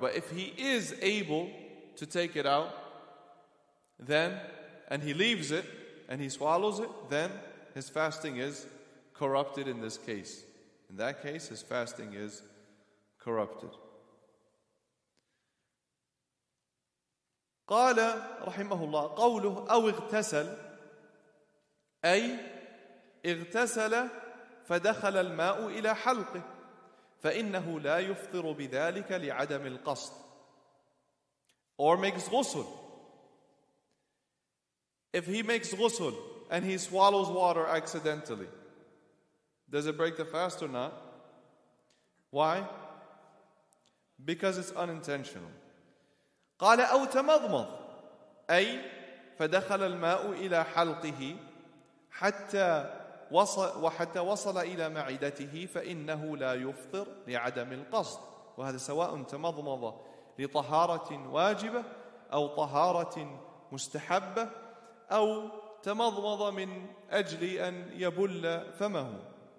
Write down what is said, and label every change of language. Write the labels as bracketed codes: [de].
[en] But if he is able to take it out, then, and he leaves it, and he swallows it, then his fasting is corrupted in this case. In that case, his fasting is corrupted. [ar] قال رحمه الله قوله أو اغتسل أي اغتسل فدخل الماء إلى حلقه فإنه لا يفطر بذلك لعدم القصد. [en] Or makes ghusl. If he makes ghusl and he swallows water accidentally, does it break the fast or not? Why? Because it's unintentional. [ar] قال أو تمضمض أي فدخل الماء إلى حلقه حتى وصل إلى معدته فإنه لا يفطر لعدم القصد. وهذا سواء تمضمض لطهارة واجبة أو طهارة مستحبة أو تمضمض من أجل أن يبل فمه.